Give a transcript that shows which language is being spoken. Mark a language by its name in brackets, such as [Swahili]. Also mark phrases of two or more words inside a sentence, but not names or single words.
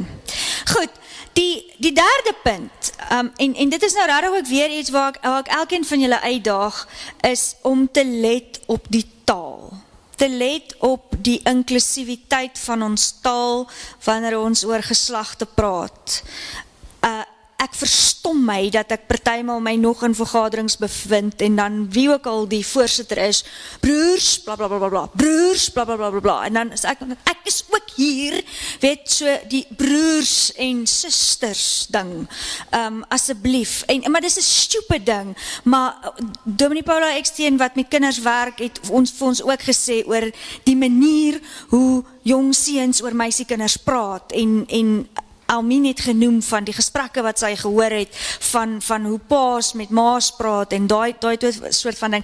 [Afrikaans] Goed, die derde punt, en dit is nou regtig ook weer iets waar ek elkeen van julle uitdaag, is om te let op die taal. Te let op die inklusiwiteit van ons taal wanneer ons oor geslagte praat. Ek verstom my dat ek partymal my nog in vergaderings bevind en dan wie ook al die voorsitter is, broers, bla bla bla bla bla, broers, bla bla bla bla bla, en dan is ek is ook hier, weet, so die broers en sisters ding, asseblief, maar dis 'n stupid ding, maar Dominee Paula Eksteen wat met kinders werk, het vir ons ook gesê oor die manier hoe jong seuns oor meisiekinders praat, en Almien het genoem van die gesprekke wat sy gehoor het, van hoe paas met maas praat, en daai soort van ding.